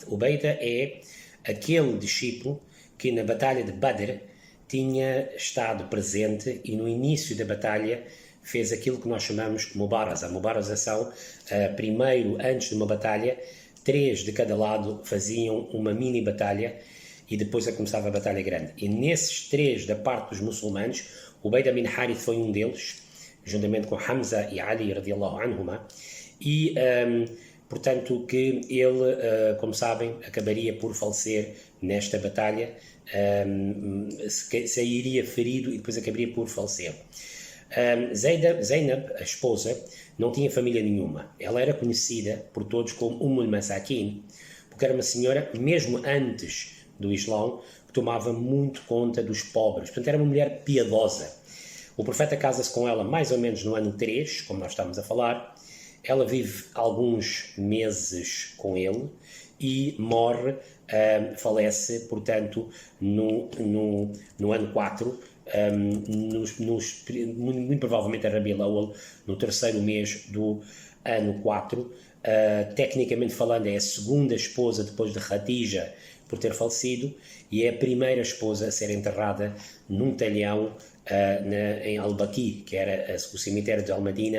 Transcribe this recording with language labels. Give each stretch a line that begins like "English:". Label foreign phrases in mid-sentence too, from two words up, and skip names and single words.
Portuguese: Ubayda é aquele discípulo que na batalha de Badr tinha estado presente e no início da batalha fez aquilo que nós chamamos de Mubaraza. Mubaraza são, primeiro, antes de uma batalha, 3 de cada lado faziam uma mini batalha e depois começava a batalha grande. E nesses 3 da parte dos muçulmanos, Ubayda bin Harith foi um deles, juntamente com Hamza e Ali,
Arabic: رضي الله عنهما,
Portuguese: e, portanto, que ele, como sabem, acabaria por falecer nesta batalha, sairia ferido e depois acabaria por falecer. Zainab, a esposa, não tinha família nenhuma. Ela era conhecida por todos como al-Masakin, porque era uma senhora, mesmo antes do Islão, que tomava muito conta dos pobres. Portanto, era uma mulher piedosa. O profeta casa-se com ela mais ou menos no ano 3, como nós estamos a falar. Ela vive alguns meses com ele e morre, falece, portanto, no ano 4, muito provavelmente a Rabi al-Awwal, no 3º mês do ano 4. Tecnicamente falando, é a segunda esposa depois de Khadija por ter falecido, e é a primeira esposa a ser enterrada num talhão em Al-Baqi, que era o cemitério de Al-Madina.